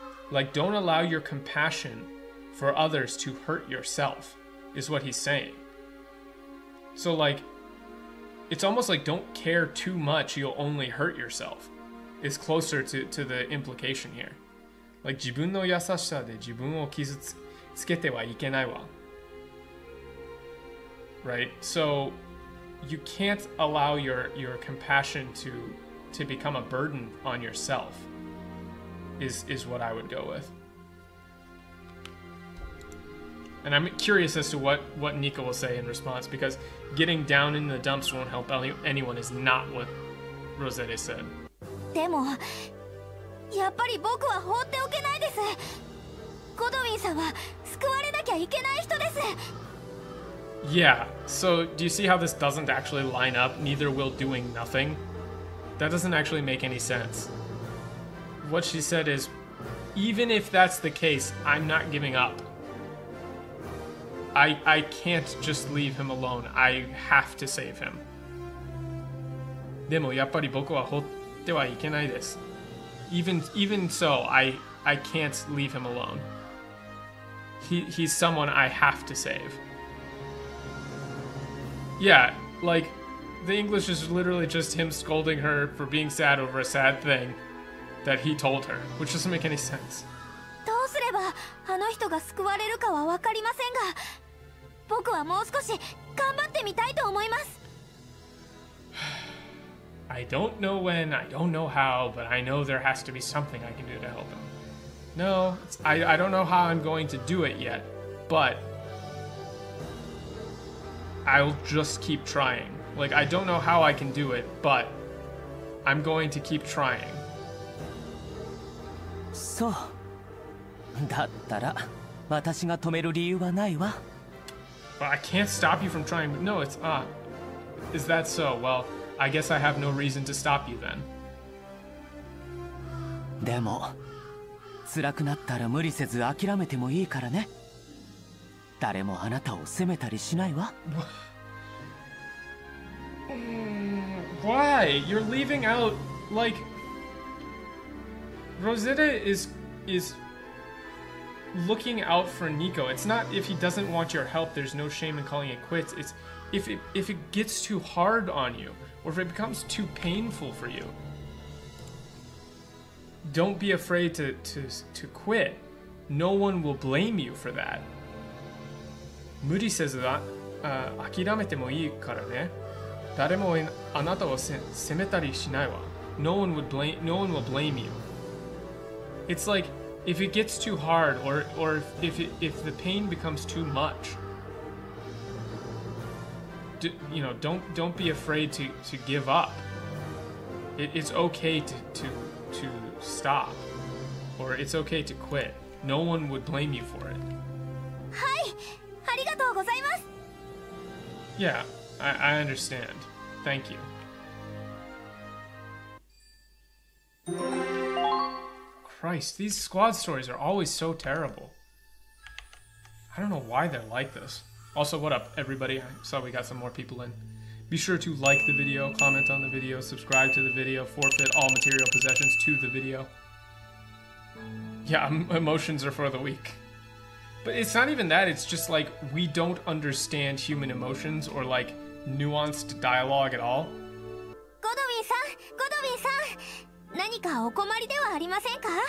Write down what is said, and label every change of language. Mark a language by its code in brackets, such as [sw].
[en] Like don't allow your compassion for others to hurt yourself is what he's saying. So like it's almost like don't care too much, you'll only hurt yourself is closer to the implication here. [ja] Like 自分の優しさで自分を傷つけてはいけないわ right? [en] So you can't allow your compassion to become a burden on yourself is what I would go with. And I'm curious as to what Nika will say in response, because getting down in the dumps won't help anyone is not what Rosette said. [ja] でもやっぱり僕は放っておけないです。ゴドウィンさんは救われなきゃいけない人です。 [en] Yeah, so do you see how this doesn't actually line up? Neither will doing nothing. That doesn't actually make any sense. What she said is, even if that's the case, I'm not giving up. I can't just leave him alone. I have to save him. [ja] でもやっぱり僕は放ってはいけないです。 [en] Even so, I can't leave him alone. He's someone I have to save. Yeah, like the English is literally just him scolding her for being sad over a sad thing that he told her, which doesn't make any sense. [ja] どうすればあの人が救われるかは分かりませんが、僕はもう少し頑張ってみたいと思います。 [en] I don't know when, I don't know how, but I know there has to be something I can do to help him. No, I don't know how I'm going to do it yet, but I'll just keep trying. Like, I don't know how I can do it, but I'm going to keep trying. [ja] そう。だったら私が止める理由はないわ。 [en] But I can't stop you from trying. No, it's is that so? Well, I guess I have no reason to stop you then. [ja] でも辛くなったら無理せず諦めてもいいからね。誰もあなたを責めたりしないわ。 [en] Why? You're leaving out, like, Rosetta is looking out for Nico. It's not if he doesn't want your help, there's no shame in calling it quits. It's if it gets too hard on you, or if it becomes too painful for you. Don't be afraid to quit. No one will blame you for that. [ja] 無理せず諦めてもいいからね。誰もあなたを責めたりしないわ。 [en] No one will blame you. It's like if it gets too hard, or if the pain becomes too much, don't be afraid to give up. It's okay to stop, or it's okay to quit. No one would blame you for it. [ja] はい、ありがとうございます。 [en] Yeah, I understand. Thank you. Christ, these squad stories are always so terrible. I don't know why they're like this. Also, what up, everybody? I saw we got some more people in. Be sure to like the video, comment on the video, subscribe to the video, forfeit all material possessions to the video. Yeah, emotions are for the weak. But it's not even that, it's just like, we don't understand human emotions or like nuanced dialogue at all. [ja] ゴドウィンさん、何かお困りではありませんか?